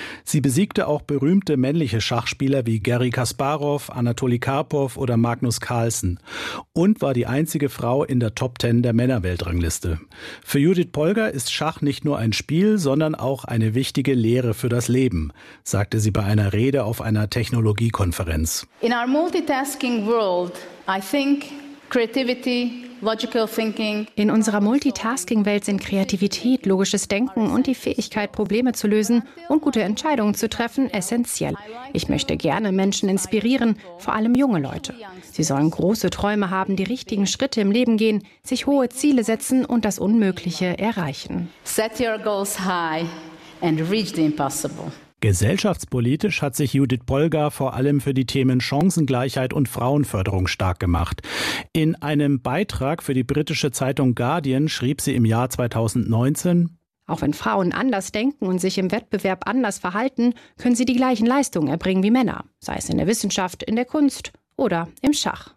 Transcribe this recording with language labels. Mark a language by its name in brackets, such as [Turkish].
[German] Sie besiegte auch berühmte männliche Schachspieler wie Garry Kasparov, Anatoly Karpov oder Magnus Carlsen und war die einzige Frau in der Top 10 der Männerweltrangliste. Für Judith Polgar ist Schach nicht nur ein Spiel, sondern auch eine wichtige Lehre für das Leben, sagte sie bei einer Rede auf einer Technologiekonferenz. [English] In our multitasking world, I think creativity, logical thinking. [German] In unserer Multitasking-Welt sind Kreativität, logisches Denken und die Fähigkeit, Probleme zu lösen und gute Entscheidungen zu treffen, essentiell. Ich möchte gerne Menschen inspirieren, vor allem junge Leute. Sie sollen große Träume haben, die richtigen Schritte im Leben gehen, sich hohe Ziele setzen und das Unmögliche erreichen. [English] Set your goals high and reach the impossible. [German] Gesellschaftspolitisch hat sich Judith Polgar vor allem für die Themen Chancengleichheit und Frauenförderung stark gemacht. In einem Beitrag für die britische Zeitung Guardian schrieb sie im Jahr 2019: Auch wenn Frauen anders denken und sich im Wettbewerb anders verhalten, können sie die gleichen Leistungen erbringen wie Männer, sei es in der Wissenschaft, in der Kunst oder im Schach.